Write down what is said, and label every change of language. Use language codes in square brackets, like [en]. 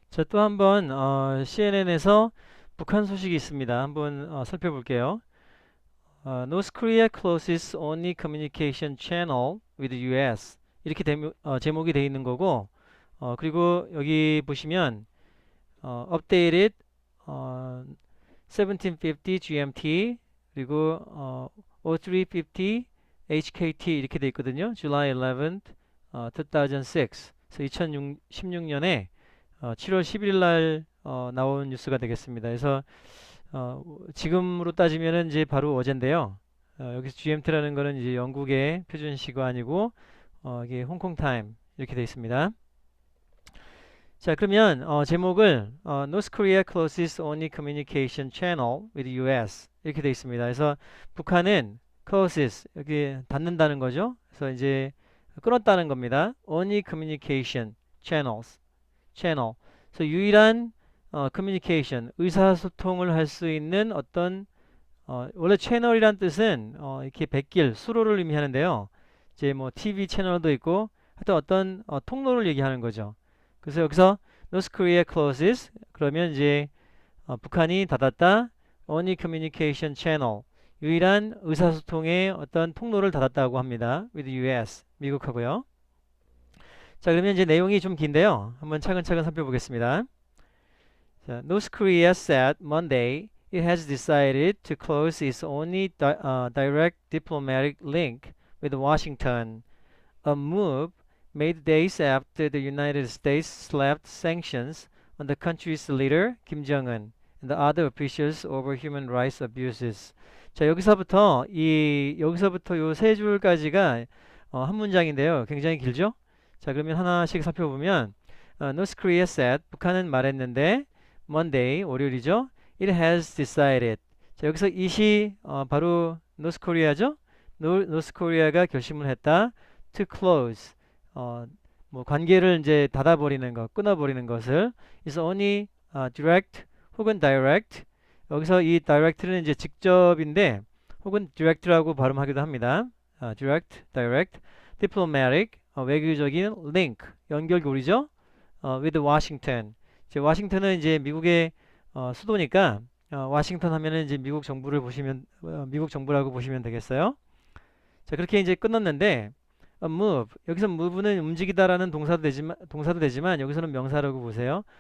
[ko] 자, 또 한번 CNN에서 북한 소식이 있습니다. 한번 살펴볼게요. [en] North Korea closes only communication channel with the US. [ko] 이렇게 제목이 돼 있는 거고, 그리고 여기 보시면 [en] updated 1750 GMT [ko] 그리고 0350 HKT 이렇게 돼 있거든요. [en] July 11th, 2006. [ko] 그래서 2016년에 7월 11일 날 나온 뉴스가 되겠습니다. 그래서 지금으로 따지면은 이제 바로 어젠데요. 여기서 GMT라는 거는 이제 영국의 표준 시간이고 이게 홍콩 타임 이렇게 되어 있습니다. 자, 그러면 제목을 [en] North Korea closes only communication channel with US [ko] 이렇게 되어 있습니다. 그래서 북한은 closes 여기 닫는다는 거죠. 그래서 이제 끊었다는 겁니다. [en] Only communication channels 채널. [ko] 그래서 유일한 커뮤니케이션, 의사소통을 할 수 있는 어떤 원래 채널이란 뜻은 이렇게 백길, 수로를 의미하는데요. 이제 뭐 TV 채널도 있고 하여튼 어떤 통로를 얘기하는 거죠. 그래서 여기서 [en] North Korea closes [ko] 그러면 이제 북한이 닫았다. [en] Only communication channel. [ko] 유일한 의사소통의 어떤 통로를 닫았다고 합니다. [en] With US. [ko] 미국하고요. 자, 그러면 이제 내용이 좀 긴데요. 한번 차근차근 살펴보겠습니다. [en] 자, North Korea said Monday it has decided to close its only direct diplomatic link with Washington, a move made days after the United States slapped sanctions on the country's leader, Kim Jong-un, and the other officials over human rights abuses. [ko] 자, 여기서부터 요 세 줄까지가 한 문장인데요. 굉장히 길죠? 자, 그러면 하나씩 살펴보면 [en] North Korea said [ko] 북한은 말했는데 Monday 월요일이죠. [en] It has decided. [ko] 자, 여기서 [en] it이 바로 North Korea죠. [ko] North Korea가 결심을 했다. [en] To close. [ko] 뭐 관계를 이제 닫아버리는 것, 끊어버리는 것을 [en] is only direct [ko] 혹은 direct. 여기서 이 direct는 이제 직접인데 혹은 direct라고 발음하기도 합니다. [en] direct, direct, diplomatic. [ko] 외교적인 link, 연결고리죠. [en] with Washington. [ko] 이제 워싱턴은 이제 미국의 수도니까 워싱턴 하면은 이제 미국 정부를 보시면 미국 정부라고 보시면 되겠어요. 자, 그렇게 이제 끝났는데 move. 여기서 move는 움직이다라는 동사도 되지만 여기서는 명사라고 보세요.